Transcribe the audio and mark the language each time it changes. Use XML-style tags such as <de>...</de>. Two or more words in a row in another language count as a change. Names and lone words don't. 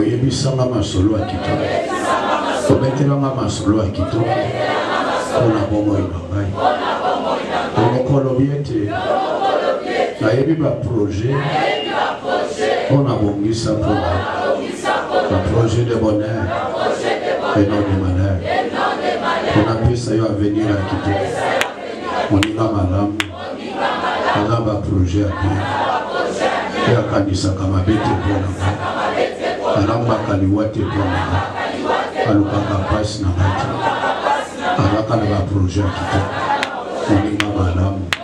<ln>oyebisanga masolo ya kitoko obetelanga masolo ya kitoko mpona bomoi na ngai omokolobi ete nayebi baprojet mpona bongisa mpona baprojet</ln> <fr>de bonheur et non de malheur</fr> <ln>mpona pesa yo avenir ya kitoko moninga malamu aza baprojet ya bien pe akanisaka mabe te mpona ngai alambaka liwa te mpona ngai alukaka mpasi na ngai te alaka na baprojet ya kitoko moninga malamu</ln>